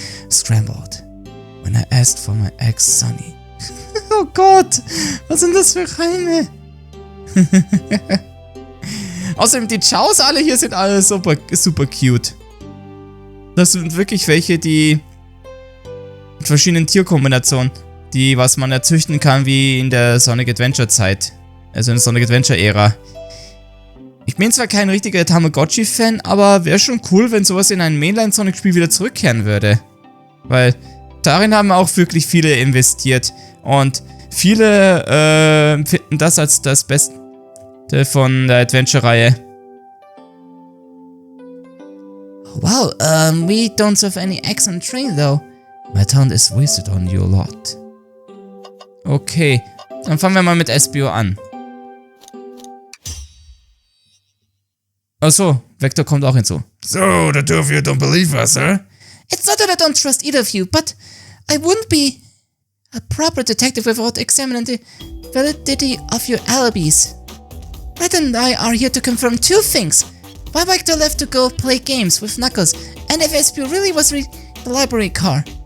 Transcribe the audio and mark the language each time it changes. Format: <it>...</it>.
<en>Scrambled. When I asked for my eggs sunny.</en> <de>Oh Gott, was sind das für Reime? Außerdem, die Chows alle hier sind alle super cute. Das sind wirklich welche, die mit verschiedenen Tierkombinationen, die was man erzüchten kann, wie in der Sonic Adventure Zeit. Also in der Sonic Adventure Ära. Ich bin zwar kein richtiger Tamagotchi-Fan, aber wäre schon cool, wenn sowas in ein Mainline-Sonic-Spiel wieder zurückkehren würde. Weil darin haben auch wirklich viele investiert. Und viele finden das als das Beste von der Adventure-Reihe.</de> <en>Wow, we don't serve any eggs on the train though. My talent is wasted on you a lot.</en> <de>Okay, dann fangen wir mal mit SBO an. Achso, Vector kommt auch hinzu.</de> <en>So, the two of you don't believe us, huh? It's not that I don't trust either of you, but I wouldn't be a proper detective without examining the validity of your alibis. Red and I are here to confirm two things. Why Vector left to go play games with Knuckles, and if SBO really was the library car.</en>